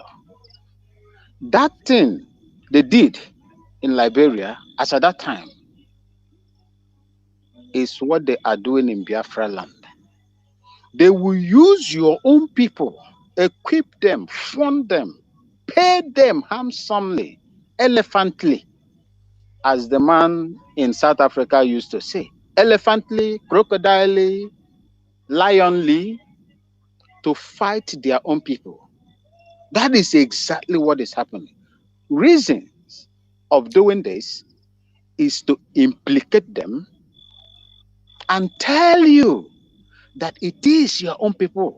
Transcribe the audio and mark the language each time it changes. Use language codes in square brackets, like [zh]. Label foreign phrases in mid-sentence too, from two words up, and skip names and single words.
[en] That thing they did in Liberia, as at that time, is what they are doing in Biafra land. They will use your own people, equip them, fund them, pay them handsomely, elephantly, as the man in South Africa used to say, elephantly, crocodilely, lionly, to fight their own people. That is exactly what is happening. Reasons of doing this is to implicate them and tell you that it is your own people.